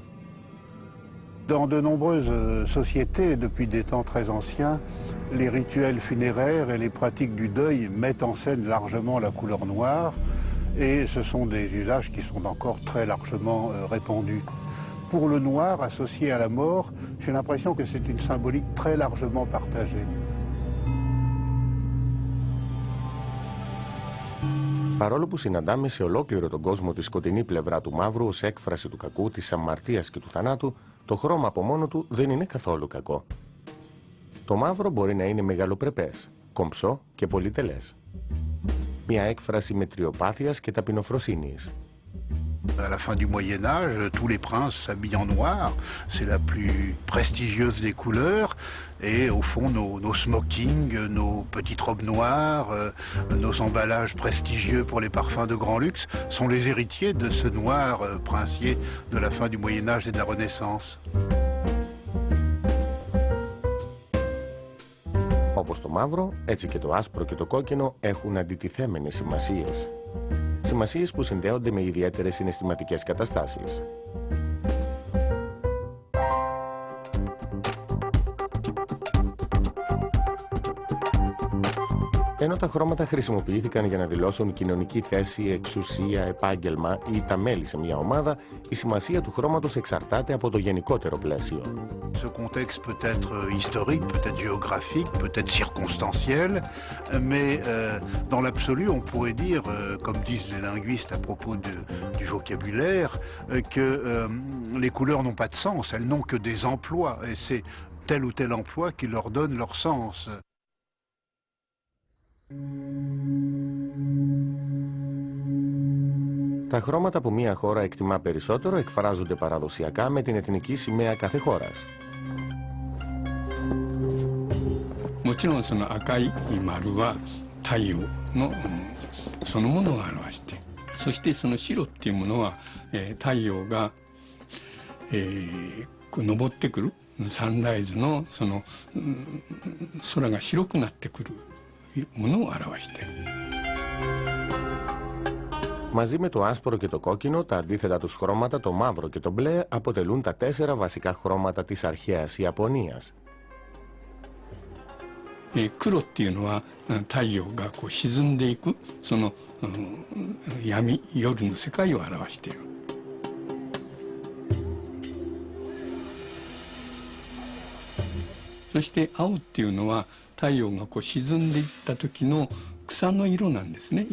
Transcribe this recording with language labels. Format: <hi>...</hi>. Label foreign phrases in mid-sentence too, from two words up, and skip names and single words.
<fr>Dans de nombreuses sociétés, depuis des temps très anciens, les rituels funéraires et les pratiques du deuil mettent en scène largement la couleur noire, et ce sont des usages qui sont encore très largement répandus. Pour le noir, associé à la mort, j'ai l'impression que c'est une symbolique très largement partagée.</fr> <el>Παρόλο που συναντάμε σε ολόκληρο τον κόσμο τη σκοτεινή πλευρά του μαύρου ως έκφραση του κακού, της αμαρτίας και του θανάτου, το χρώμα από μόνο του δεν είναι καθόλου κακό. Το μαύρο μπορεί να είναι μεγαλοπρεπές, κομψό και πολυτελές. Μια έκφραση μετριοπάθειας και ταπεινοφροσύνης.</el> <fr>À la fin du Moyen-Âge, tous les princes s'habillent en noir. C'est la plus prestigieuse des couleurs. Et au fond, nos smokings, nos petites robes noires, nos emballages prestigieux pour les parfums de grand luxe sont les héritiers de ce noir princier de la fin du Moyen-Âge et de la Renaissance.</fr> <el>Όπως το μαύρο, έτσι και το άσπρο και το κόκκινο έχουν αντιτιθέμενες σημασίες. Σημασίες που συνδέονται με ιδιαίτερες συναισθηματικές καταστάσεις. Ενώ τα χρώματα χρησιμοποιήθηκαν για να δηλώσουν κοινωνική θέση, εξουσία, επάγγελμα ή τα μέλη σε μια ομάδα, η σημασία του χρώματος εξαρτάται από το γενικότερο πλαίσιο.</el> <fr>Ce contexte peut être historique, peut être géographique, peut être circonstanciel, mais dans l'absolu, on pourrait dire, comme disent les linguistes à propos du vocabulaire, que les couleurs n'ont pas de sens, elles n'ont que des emplois, et c'est tel ou tel emploi qui leur donne leur sens.</fr> <el>Τα χρώματα που μια χώρα εκτιμά περισσότερο εκφράζονται παραδοσιακά με την εθνική σημαία κάθε χώρας.</el> <ja>もちろんその赤い丸は太陽のそのものを表して、そしてその白っていうものは太陽が昇ってくるサンライズのその空が白くなってくるものを表している。</ja> <el>Μαζί με το άσπρο και το κόκκινο, τα αντίθετα τους χρώματα, το μαύρο και το μπλε, αποτελούν τα 4 βασικά χρώματα της αρχαίας Ιαπωνίας.</el> <ja>黒っていうのは太陽がこう沈んでいくその闇夜の世界を表している。そして青っていうのは太陽がこう沈んでいった時の草の色なんですね。</ja>